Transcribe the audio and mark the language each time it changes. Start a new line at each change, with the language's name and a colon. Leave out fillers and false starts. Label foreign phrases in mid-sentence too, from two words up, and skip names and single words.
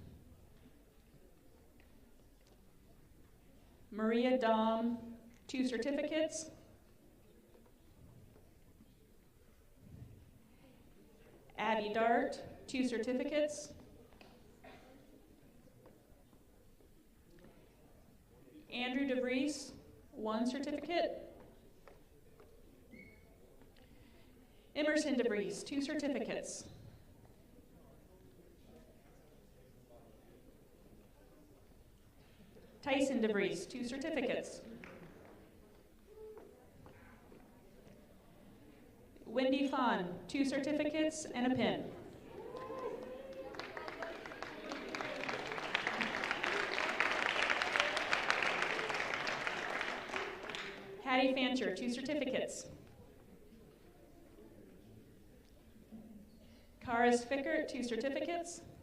English: Maria Dom, 2 certificates. Abby Dart, 2 certificates. Andrew DeVries, 1 certificate. Emerson DeVries, 2 certificates. Tyson DeVries, 2 certificates. Wendy Fawn, 2 certificates and a pin. Hattie Fancher, 2 certificates. Karis Fickert, 2 certificates.